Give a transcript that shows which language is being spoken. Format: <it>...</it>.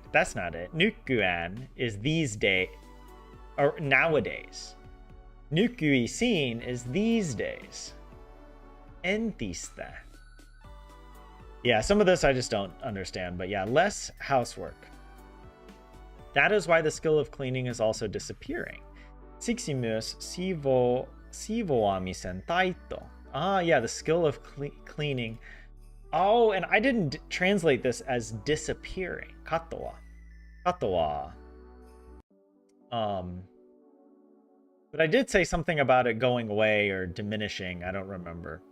<en>That's not it. Nykyään is these days or nowadays. Nykyisin is these days. Entistä. Yeah, some of this I just don't understand, but yeah, less housework. That is why the skill of cleaning is also disappearing.</en> <fi>Siksi myös siivoamisen taito.</fi> <en>Ah, yeah, the skill of cleaning. Oh, and I didn't translate this as disappearing. Katoa. Katoa. But I did say something about it going away or diminishing. I don't remember.</en>